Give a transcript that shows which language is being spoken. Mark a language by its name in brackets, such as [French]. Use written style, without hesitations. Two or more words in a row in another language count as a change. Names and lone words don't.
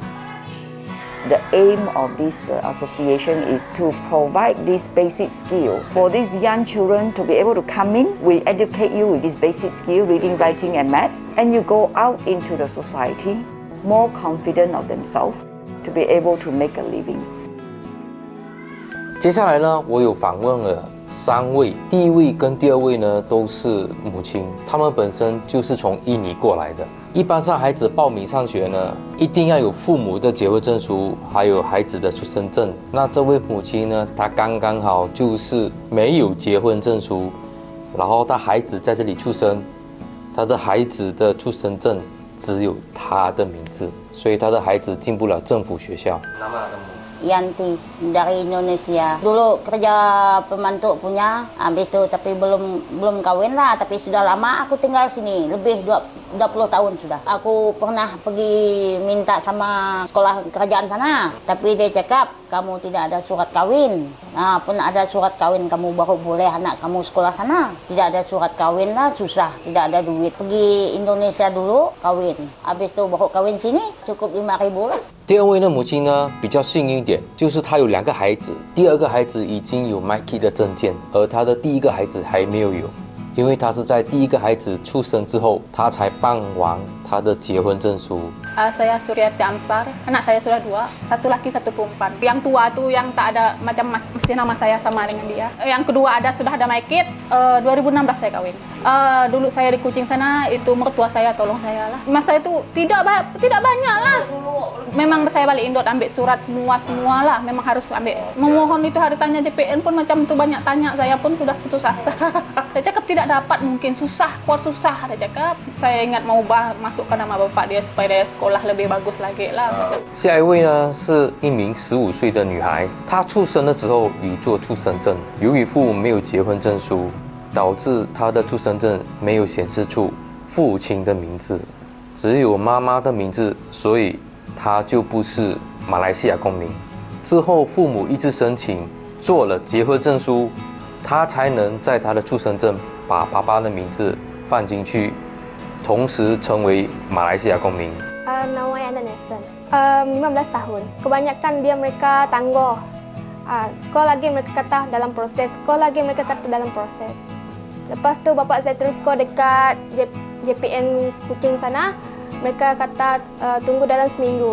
[English] The aim of this association is to provide this basic skill for these young children to be able to come in. We educate you with this basic skill, reading, writing, and maths, and you go out into the society more confident of themselves to be able to make a living. [Chinese] 接下来呢，我有访问了3位，第一位跟第2位呢都是母亲，她们本身就是从印尼过来的。一般上孩子报名上学呢，一定要有父母的结婚证书，还有孩子的出生证。那这位母亲呢，她刚刚好就是没有结婚证书，然后她孩子在这里出生，她的孩子的出生证只有她的名字，所以她的孩子进不了政府学校。 [Malay] Yanti dari Indonesia. Dulu kerja pembantu punya, habis itu tapi belum kawin lah, tapi sudah lama aku tinggal sini, lebih 20 tahun sudah. Aku pernah pergi minta sama sekolah kerajaan sana, tapi dia cakap kamu tidak ada surat kawin. Nah, pun ada surat kawin kamu baru boleh anak kamu sekolah sana. Tidak ada surat kawin lah, susah, tidak ada duit. Pergi Indonesia dulu kawin, habis itu baru kawin sini cukup 5.000 lah. [Chinese] 第2位的母亲呢比较幸运一点，就是她有2个孩子，第2个孩子已经有 Mikey 的证件，而她的第1个孩子还没有，因为她是在第1个孩子出生之后，她才办完她的结婚证书。 [Malay] Saya Suryati Amsar, anak saya sudah 2, satu laki satu perempuan. Yang tua tuh yang tak ada macam mesti nama saya sama dengan dia. Yang kedua sudah ada Maikit, 2016 saya kawin. Dulu saya di Kucing sana, itu mertua saya tolong saya lah. Mas saya itu tidak banyak lah. Memang saya balik Indo ambil surat semua lah. Memang harus ambil. Memohon itu harus tanya JPN pun macam itu banyak tanya. Saya pun sudah putus asa. Saya cakap tidak dapat, mungkin susah, kuat susah. Saya cakap. Saya ingat mau masukkan nama bapak dia supaya dia sekolah lebih bagus lagi lah. [Chinese] 下一位呢是一名15岁的女孩，她出生的时候已做出生证，由于父母没有结婚证书，导致她的出生证没有显示出父亲的名字，只有妈妈的名字，所以她就不是马来西亚公民。之后父母一直申请做了结婚证书，他才能在他的出生证把爸爸的名字放进去，同时成为马来西亚公民。 [Malay] Nama Ana Nelson. 15 tahun. Kebanyakan dia mereka tangguh. Kau lagi mereka kata dalam proses. Kau lagi mereka kata dalam proses. Lepas tu bapak saya terus call dekat JPN Kuching sana. Mereka kata tunggu dalam seminggu.